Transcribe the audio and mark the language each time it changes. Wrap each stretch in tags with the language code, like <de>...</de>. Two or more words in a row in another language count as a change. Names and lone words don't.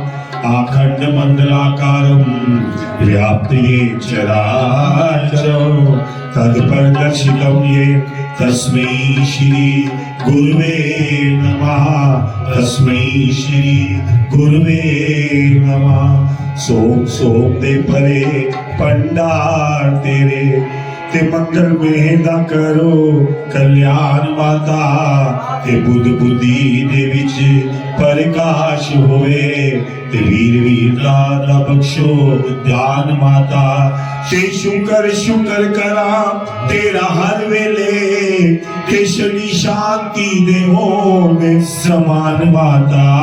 <sa>आखंड मंडलाकारं व्याप्तं चराचरं तत्परदर्शितं ये तस्मै श्री गुरुवे नमः। तस्मै श्री गुरुवे नमः।</sa> <pa>ਸੋਮ ਸੋਮ ਦੇ ਭਰੇ ਭੰਡਾਰ ਤੇਰੇ ਤੇ ਮੰਗਲ ਮੇਹਦਾ ਕਰੋ ਕਲਿਆਣ ਮਾਤਾ ਤੇ ਬੁੱਧ ਬੁੱਧੀ ਦੇ ਵਿਚ ਪ੍ਰਕਾਸ਼ ਹੋਵੇ ਤੇ ਵੀਰ ਵੀਰਤਾ ਦਾ ਬਖ਼ਸ਼ੋ ਧਿਆਨ ਮਾਤਾ ਤੇ ਸ਼ੁਕਰ ਸ਼ੁਕਰ ਕਰਾਂ ਤੇਰਾ ਹਰ ਵੇਲੇ ਤੇ ਸ਼ਨੀ ਸ਼ਾਂਤੀ ਦੇ ਹੋਣੇ ਸਮਾਨ ਮਾਤਾ</pa>